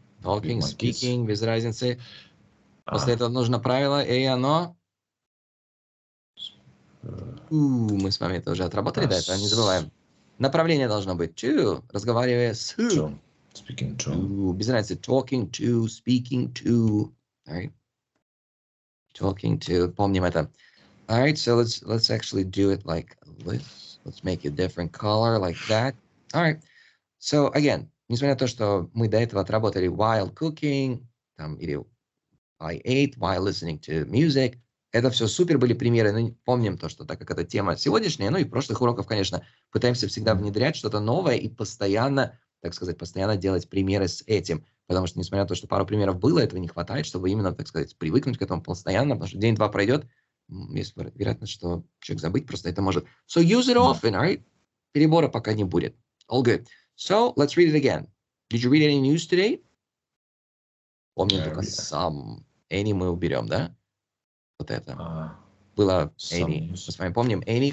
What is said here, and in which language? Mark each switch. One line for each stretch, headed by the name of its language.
English: Talking, speaking,
Russian: без разницы. После этого нужно правило, и оно... мы с вами это уже отработали, да, это не забываем. Направление должно быть to, разговаривая с...
English: Speaking to.
Russian: Без разницы,
English: talking to, speaking to. All right. Talking to,
Russian: помним это.
English: All right, so let's actually do it like this. Let's make a different color like that. All right.
Russian: So again, несмотря на то, что мы до этого отработали
English: while cooking,
Russian: там, или
English: I ate while listening to music,
Russian: это все супер были примеры, но помним то, что так как это тема сегодняшняя, ну и прошлых уроков, конечно, пытаемся всегда внедрять что-то новое и постоянно, так сказать, постоянно делать примеры с этим, потому что, несмотря на то, что пару примеров было, этого не хватает, чтобы именно, так сказать, привыкнуть к этому постоянно, потому что день-два пройдет, есть вероятность, что человек забыть просто это может.
English: So use it often, all right?
Russian: Перебора пока не будет.
English: All good. So, let's read it again. Did you read any news today?
Russian: Помним только some. Any мы уберем, да? Вот это. Было any. Мы с вами помним any.